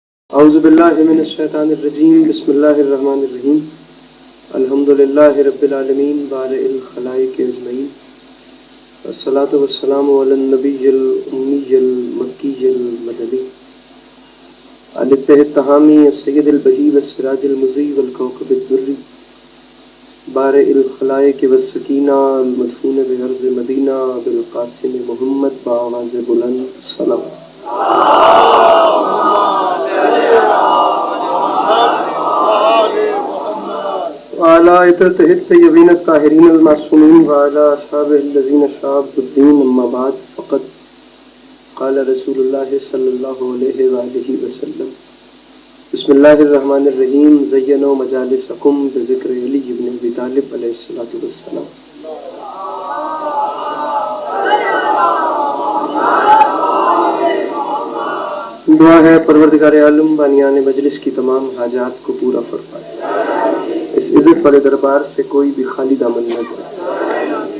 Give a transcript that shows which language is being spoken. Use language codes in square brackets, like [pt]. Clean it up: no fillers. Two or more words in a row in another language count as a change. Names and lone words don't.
[ar] أعوذ بالله من الشيطان الرجيم بسم الله الرحمن الرحيم الحمد لله رب العالمين بارئ الخلائق أجمعين والصلاة والسلام على النبي الأمي المكي المدني التهامي السيد البهي والسراج المضي والكوكب الدري بارئ الخلائق والسكينة المدفون بأرض المدينة بالقاسم محمد [ur] باآواز بلند [ar] صلى الله وعلى عترته الطيبين الطاهرين المعصومين وعلى أصحابه الذين شابوا الدين أما بعد فقد قال رسول الله صلى الله عليه وآله وسلم بسم الله الرحمن الرحيم زينوا مجالسكم بذكر علي بن أبي طالب عليه الصلاة والسلام. [ur] دعا ہے پروردگار عالم بانیان مجلس کی تمام حاجات کو پورا فرمائے، اس عزت والے دربار سے کوئی بھی خالی دامن نہ جائے.